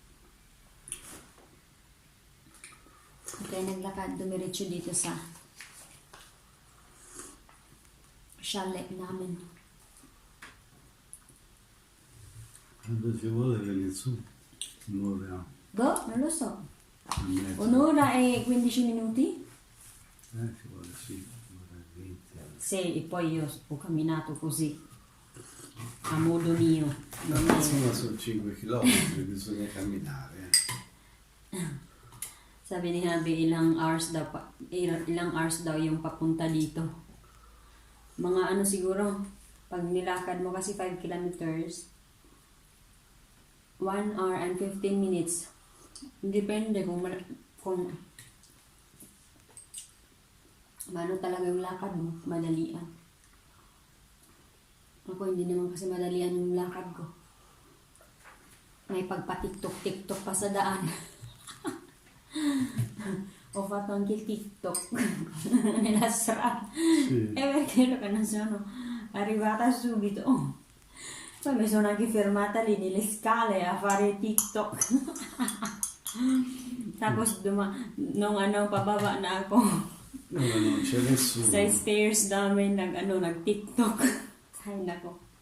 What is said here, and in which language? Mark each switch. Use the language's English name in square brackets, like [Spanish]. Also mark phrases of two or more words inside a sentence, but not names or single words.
[Filipino] Okay, naglakad, dumiretso dito sa chalet namin. [Italian] Quando ci vuole vieni su, un'ora. Go, non lo so. Un'ora e 15 minuti? Ci vuole sì, un'ora e 20. Sì, e poi io ho camminato così, a modo mio. Non è... Insomma sono 5 chilometri, bisogna camminare. [Filipino] Sabi ni Habi, ilang hours daw yung papunta dito. Mga siguro, pag nilakad mo kasi 5 kilometers, [English] 1 hour and 15 minutes. [Filipino] Depende kung ano talaga yung lakad mo, madalian. Ako hindi naman kasi madalian yung lakad ko. May pagpa-tiktok pa sa daan. [Italian] Ho fatto anche il TikTok nella strada. Sì. E perché lo che non sono arrivata subito. Poi mi sono anche fermata lì nelle scale a fare TikTok. [Filipino] Tapos nung pababa na ako. [Italian] No, non c'è nessuno. [Filipino] Sa stairs namin nag-TikTok. Ay nako.